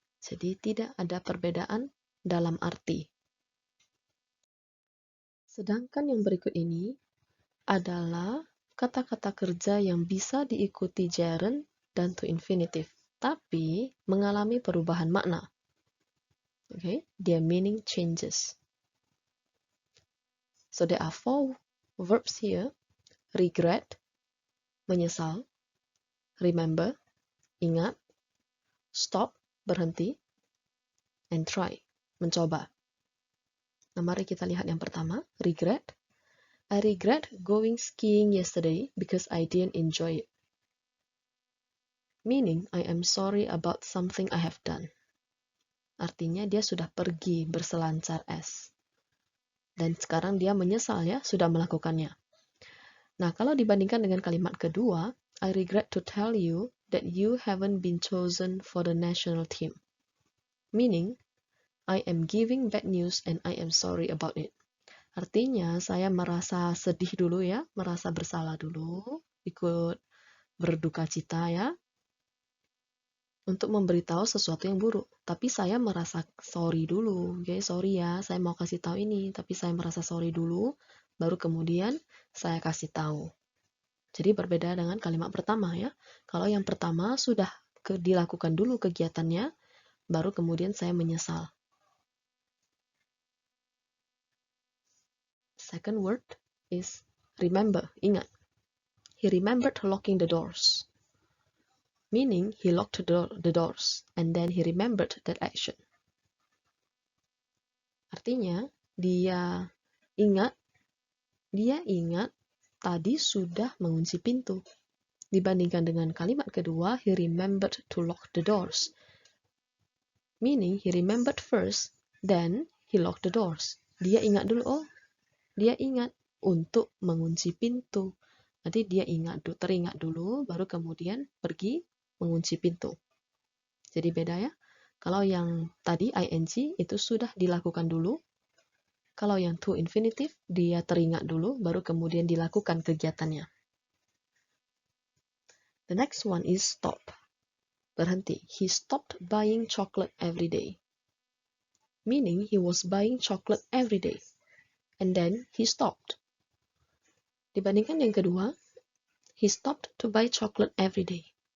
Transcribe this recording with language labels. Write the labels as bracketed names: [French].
[Indonesian] Jadi tidak ada perbedaan dalam arti. Sedangkan yang berikut ini adalah kata-kata kerja yang bisa diikuti gerund dan to infinitive, tapi mengalami perubahan makna. [English] Okay, their meaning changes. So there are 4 verbs here: regret, menyesal; remember, ingat; stop, berhenti; and try, mencoba. [Indonesian] Nah, mari kita lihat yang pertama, regret. [English] I regret going skiing yesterday because I didn't enjoy it. Meaning, I am sorry about something I have done. [Indonesian] Artinya dia sudah pergi berselancar es. Dan sekarang dia menyesal ya, sudah melakukannya. Nah, kalau dibandingkan dengan kalimat kedua, [English] I regret to tell you that you haven't been chosen for the national team. Meaning, I am giving bad news and I am sorry about it. [Indonesian] Artinya, saya merasa sedih dulu ya, merasa bersalah dulu, ikut berduka cita ya, untuk memberitahu sesuatu yang buruk. Tapi saya merasa sorry dulu, okay? Sorry ya, saya mau kasih tahu ini, tapi saya merasa sorry dulu, baru kemudian saya kasih tahu. Jadi berbeda dengan kalimat pertama ya. Kalau yang pertama sudah dilakukan dulu kegiatannya, baru kemudian saya menyesal. [English] Second word is remember, ingat. He remembered locking the doors. Meaning he locked the doors and then he remembered that action. [Indonesian] Artinya dia ingat tadi sudah mengunci pintu. Dibandingkan dengan kalimat kedua, [English] he remembered to lock the doors. Meaning he remembered first, then he locked the doors. [Indonesian] Dia ingat dulu, dia ingat untuk mengunci pintu. Nanti dia teringat dulu, baru kemudian pergi mengunci pintu. Jadi beda ya. Kalau yang tadi ing itu sudah dilakukan dulu. Kalau yang to infinitive dia teringat dulu, baru kemudian dilakukan kegiatannya. [English] The next one is stop. Berhenti. He stopped buying chocolate every day. Meaning he was buying chocolate every day. And then he stopped. [Indonesian] Dibandingkan yang kedua, [English] he stopped to buy chocolate every day.